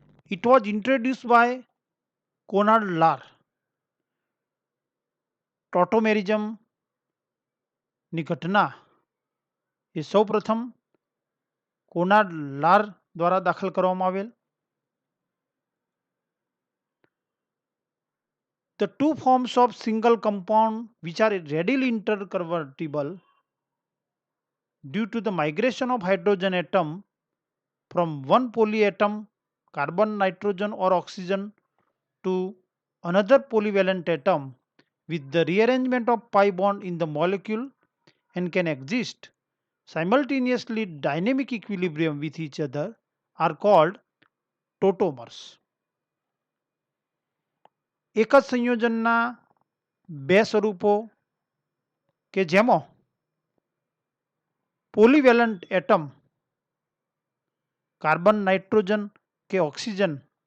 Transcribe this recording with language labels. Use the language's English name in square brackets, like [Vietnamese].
[English] It was introduced by Conrad Laar. [Gujarati] ટોટોમેરિઝમની ઘટના એ સૌ પ્રથમ કોનાર્ડ લાર દ્વારા દાખલ કરવામાં આવેલ. [English] The two forms of single compound which are readily interconvertible due to the migration of hydrogen atom from one polyatom carbon, nitrogen or oxygen to another polyvalent atom with the rearrangement of pi bond in the molecule and can exist simultaneously dynamic equilibrium with each other are called tautomers. [Gujarati] એક જ સંયોજનના બે સ્વરૂપો કે જેમાં પોલીવેલન્ટ atom carbon, nitrogen કે ઓક્સિજનમાં